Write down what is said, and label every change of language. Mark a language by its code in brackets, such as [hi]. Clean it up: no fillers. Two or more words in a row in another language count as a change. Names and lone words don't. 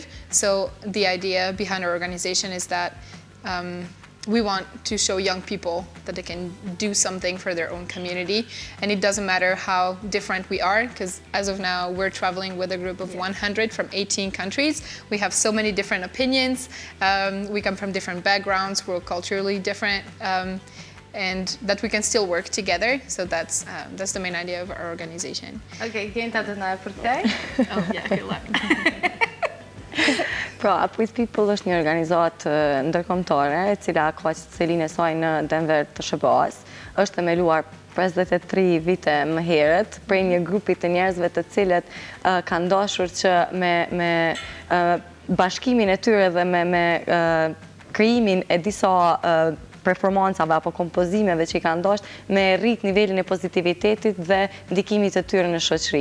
[en] So the idea behind our organization is that we want to show young people that they can do something for their own community, and it doesn't matter how different we are, because as of now we're traveling with a group of 100 from 18 countries. We have so many different opinions, we come from different backgrounds, we're culturally different, and that we can still work together. So that's the main idea of our organization. Okay, Geta, [sq] do na e përkthej? [en] Oh yeah, good luck. [sq] Pra, Up with People është një organizatë ndërkombëtare e cila ka cilin e saj në Denver të SBA-s. Është themeluar 53 vite më herët prej një grupi të njerëzve të cilët kanë dashur që me bashkimin e tyre dhe me krijimin e disa performancave apo kompozimeve që i kanë dashur me rrit nivelin e pozitivitetit dhe ndikimit të tyre në shoqëri.